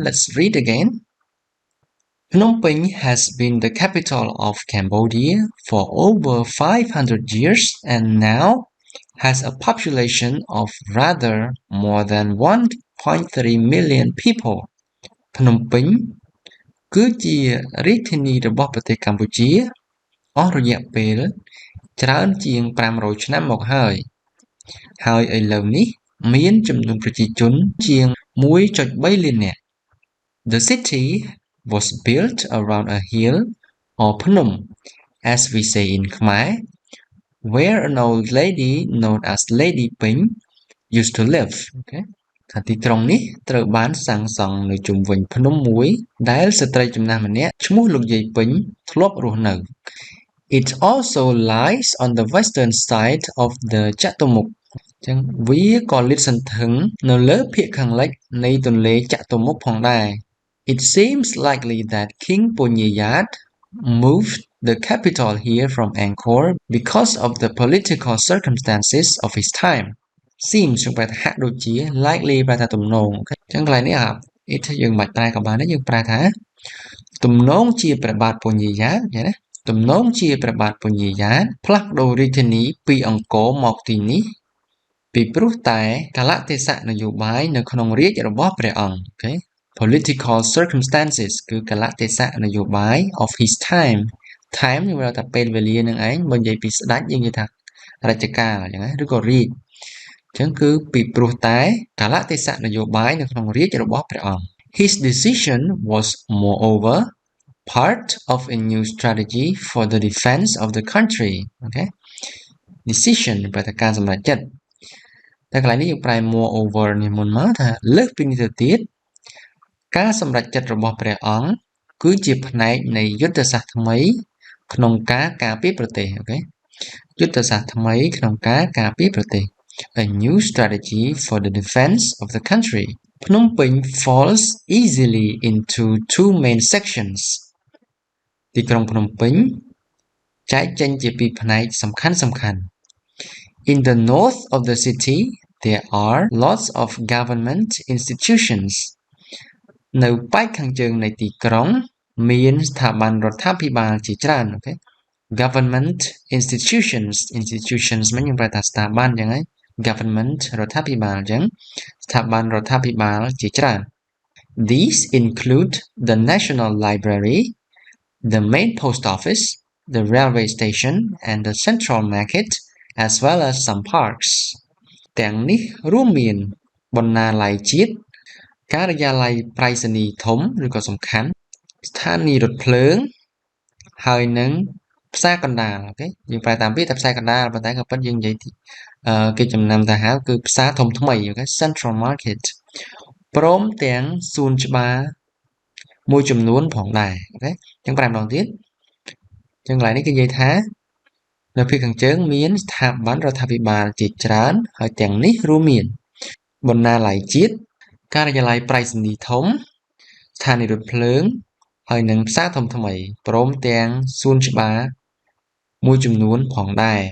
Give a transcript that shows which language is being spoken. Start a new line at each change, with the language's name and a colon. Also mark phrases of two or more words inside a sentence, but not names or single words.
English: Let's read again. Phnom Penh has been the capital of Cambodia for over 500 years and now has a population of rather more than 1.3 million people.
Khmer: Phnom Penh គឺជារាជធានីរបស់ប្រទេសកម្ពុជាអស់រយៈពេលច្រើនជាង500ឆ្នាំមកហើយឥឡូវនេះមានចំនួនប្រជាជនជាង 1.3 លាននាក់
English: The city was built around a hill or Phnom as we say in Khmer where an old lady known as Lady Peng used to live. Okay.
Khmer: ថាទីក្រុងនេះត្រូវបានសាងសង់នៅជុំវិញភ្នំមួយដែលស្ត្រីចំណាស់ម្នាក់ឈ្មោះលោកយាយពេញធ្លាប់រស់នៅ
English: It also lies on the western side of the Chatumuk
Khmer: ចឹងវាក៏លាតសន្ធឹងនៅលើភាគខាងលិចនៃទន្លេចតុមុខផងដែរ
English: It seems likely that King Punyayat moved the capital here from Angkor because of the political circumstances of his time.
Khmer: Seems ប្រែថាហាក់ដូចជា likely ប្រែថាទំនងចឹងកន្លែងនេះit យើងមិនប្រែក៏បានដែរយើងប្រែថាទំនងជាព្រះបាទពញាយ៉ាតណាទំ នងជាព្រះបាទពញាយ៉ាតផ្លាស់ប្ដូររាជធានីពីអង្គរមកទីនេះពីព្រោះតែកលៈទេសៈន យោបាយនៅក្នុងរាជរបស់ព្រះអង្គ
English: Okay political circumstances
Khmer: គឺកលៈទេសៈនយោបាយ
English: of his time
Khmer: យើងហៅថាពេលវេលានឹងឯងបើនិយាយពីស្ដេចយើងនិយាយថារជ្ជកាលអញ្ចឹងណាឬក៏រាជចឹងគឺពីព្រោះតែកលៈទេសៈនយោបាយនៅក្នុងរាជរបស់ព្រះអង្គ
English: His decision was moreover part of a new strategy for the defense of the country okay
Khmer: decision ប្រតិការសម្រេចចិត្តតែកន្លែងនេះយើងប្រែ moreover នេះមុនមកថាលើសពីនេះទៅ ទៀតការសម្រេចចិត្តរបស់ព្រះអង្គគឺជាផ្នែកនៃយុទ្ធសាស្ត្រថ្មីក្នុងការការពារប្រទេសអូខេយុទ្ធសាស្ត្រថ្មីក្នុងការការពារប្រទេស
English: A new strategy for the defense of the country Phnom Penh falls easily into two main sections
Khmer: ទីក្រុងភ្នំពេញចែកចេញជាពីរផ្នែកសំខាន់
English: In the north of the city there are lots of government institutions
Khmer: នៅប៉ែកខាងជើងនៃទីក្រុងមានស្ថាប័នរដ្ឋាភិបាលជាច្រើនអូខេ
English: government institutions
Khmer: មិនយើងប្រែថាស្ថាប័នអញ្ចឹងហើយ government រដ្ឋាភិបាលអញ្ចឹងស្ថាប័ន រដ្ឋាភិបាលជាច្រើន
English: These include the National Library the main post office the railway station and the central market as well as some parks
Khmer: ទាំងនេះរួមមានបណ្ណាល័យជាតិ ការិយាល័យប្រៃសណីយ៍ធំឬក៏សំខាន់ស្ថានីយ៍រថភ្លើងហើយនឹងផ្សារកណ្ដាលអូខេយើងប្រែតាមពាក្យថាផ្សារកណ្ដាលប៉ុន្តែក៏ ពិតយើងនិយាយគេចំណាំទៅហៅគឺផ្សារធំថ្មីអូខេ Central Market ព្រមទាំងសួនច្បារមួយចំនួនផងដែរអូខេចឹងប្រែម្ដងទៀតចឹងកន្លែងនេះគេនិយាយថានៅភាគខាងជើងមានស្ថាប័នរដ្ឋាភិបាលជាច្រើនហើយទាំងនេះរួមមានបណ្ណាល័យជាតិការិយាល័យប្រៃសណីយ៍ធំស្ថានីយ៍រថភ្លើងហើយនឹងផ្សារធំថ្មីព្រមទាំងសួនច្បារមួយចំនួនផងដែរ